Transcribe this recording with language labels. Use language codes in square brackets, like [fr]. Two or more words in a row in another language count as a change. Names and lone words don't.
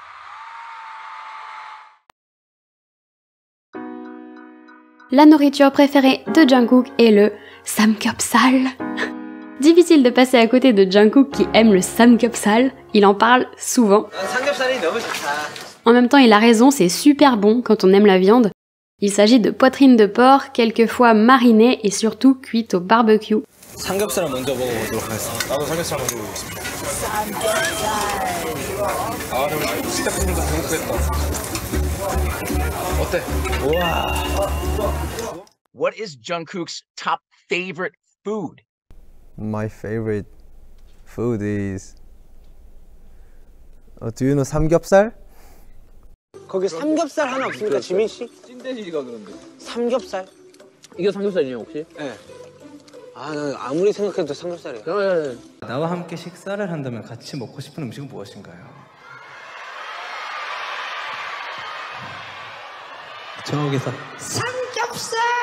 [fr] La nourriture préférée de Jungkook est le samgyeopsal. Difficile de passer à côté de Jungkook qui aime le samgyeopsal, il en parle souvent. En même temps, il a raison, c'est super bon quand on aime la viande. Il s'agit de poitrine de porc, quelquefois marinée et surtout cuite au barbecue. [ko] 삼겹살을 먼저 먹어보도록 하겠습니다. 나도 삼겹살 먼저 먹겠습니다. 아, 근데 진짜 행복했다. 어때? 우와. [en] What is Jungkook's top favorite food? My favorite food is do you know 삼겹살? [ko] 거기 삼겹살 하나 없습니까, 지민 씨? 찐돼지가 그런데. 삼겹살? 이게 삼겹살이에요 혹시? 네. 아, 나 아무리 생각해도 삼겹살이야. 나와 함께 식사를 한다면 같이 먹고 싶은 음식은 무엇인가요? 저기서 삼겹살!